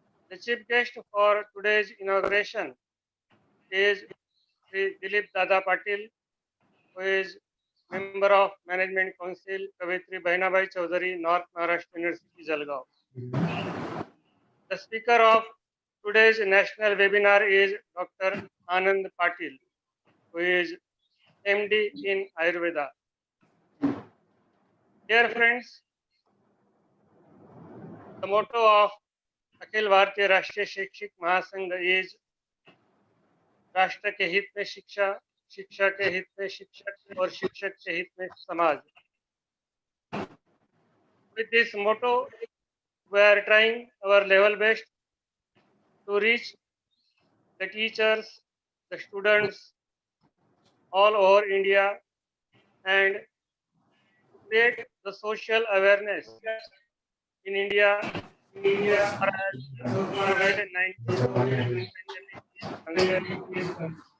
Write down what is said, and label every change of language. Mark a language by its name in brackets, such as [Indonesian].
[English] The chief guest for today's inauguration is Sri Dilip Dada Patil, who is member of Management Council, Kavitri Bainabai Chaudhary, North Maharashtra University, Jalgaon. The speaker of today's national webinar is Dr. Anand Patil, who is MD in Ayurveda. Dear friends, the motto of [Hindi] Akhil Bharatiya राष्ट्रीय शैक्षिक महासंघ [English] is [Hindi] राष्ट्र के हित में शिक्षा, शिक्षा के हित में शिक्षक और शिक्षक के हित में समाज. [English] With this motto, we are trying our level best to reach the teachers, the students all over India and create the social awareness in India as COVID-19 pandemic is concerned.